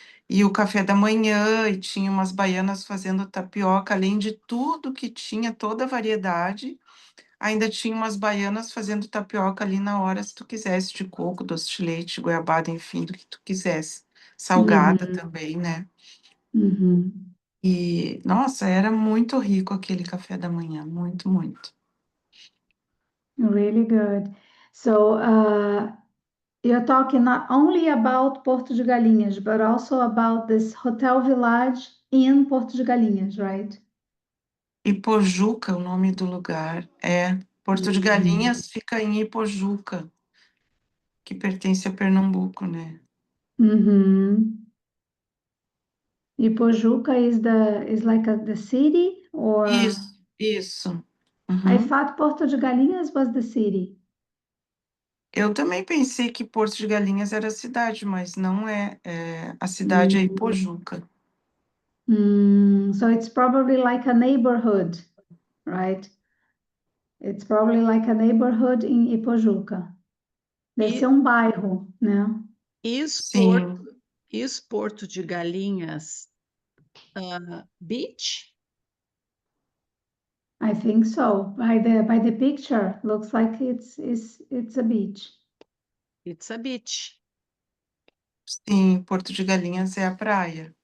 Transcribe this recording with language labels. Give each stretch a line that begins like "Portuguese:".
Portuguese: E o café da manhã, e tinha umas baianas fazendo tapioca, além de tudo que tinha, toda a variedade, ainda tinha umas baianas fazendo tapioca ali na hora, se tu quisesse, de coco, doce de leite, goiabada, enfim, do que tu quisesse. Salgada também, né? Uhum. E, nossa, era muito rico aquele café da manhã, muito, muito.
English: Really good. So, you're talking not only about Porto de Galinhas, but also about this hotel village in Porto de Galinhas, right?
Portuguese: Ipojuca, o nome do lugar, é. Porto de Galinhas fica em Ipojuca, que pertence a Pernambuco, né? Uhum.
English: E Pojuca is like the city, or
Portuguese: Isso.
English: I Uhum. thought Porto de Galinhas was the city.
Portuguese: Eu também pensei que Porto de Galinhas era a cidade, mas não é. A cidade é Ipojuca.
English: So it's probably like a neighborhood, right? It's probably like a neighborhood in Ipojuca.
Portuguese: Deve E, ser um bairro, né? Sim.
English: Porto de Galinhas, beach? I think so. By the picture, looks like it's a beach. It's a beach.
Portuguese: Sim, Porto de Galinhas é a praia.